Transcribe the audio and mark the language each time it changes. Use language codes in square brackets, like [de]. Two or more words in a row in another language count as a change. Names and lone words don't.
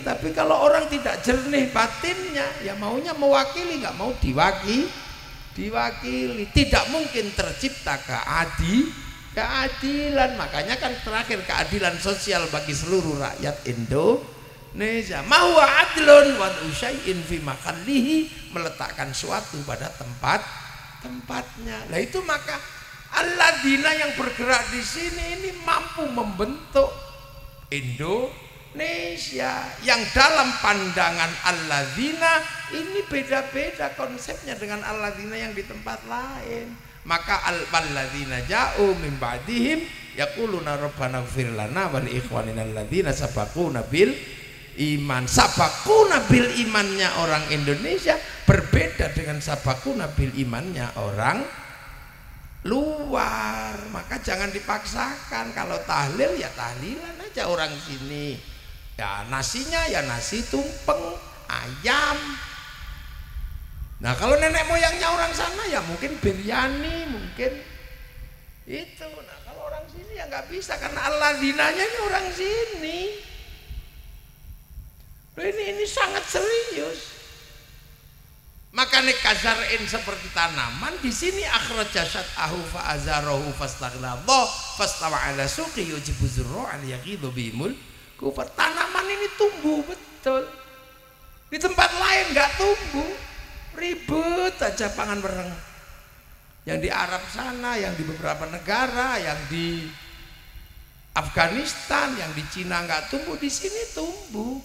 [id] Tapi kalau orang tidak jernih batinnya, ya maunya mewakili, nggak mau diwakili. Tidak mungkin tercipta keadilan. Makanya kan terakhir keadilan sosial bagi seluruh rakyat Indonesia. [ar] ما هو عدل والشيء في محله, [id] meletakkan suatu pada tempatnya. Nah itu maka alladzina yang bergerak di sini ini mampu membentuk Indonesia yang dalam pandangan alladzina ini beda-beda konsepnya dengan alladzina yang di tempat lain. [ar] Maka الذين جاءوا من بعدهم يقولون ربنا اغفر لنا ولإخواننا الذين سبقونا بالإيمان. سبقونا بالإيمان [id] orang Indonesia berbeda dengan [ar] سبقونا بالإيمان [id] orang luar. Maka jangan dipaksakan, kalau tahlil ya tahlilan aja orang sini. Ya nasinya ya nasi tumpeng ayam. Nah kalau nenek moyangnya orang sana ya mungkin biryani, mungkin itu. Nah kalau orang sini ya nggak bisa, karena alladzina-nya ini orang sini. Ini sangat serius. [ar] Makanya kazar'in [id] seperti tanaman di sini [ar] أخرج شطأه فآزره فاستغلظ فاستوى على سوقه يعجب الزراع ليغيظ بهم الكفار. [id] Tanaman ini tumbuh betul. Di tempat lain nggak tumbuh. Ribut aja pangan bereng. Yang di Arab sana, yang di beberapa negara, yang di Afghanistan, yang di Cina nggak tumbuh, di sini tumbuh.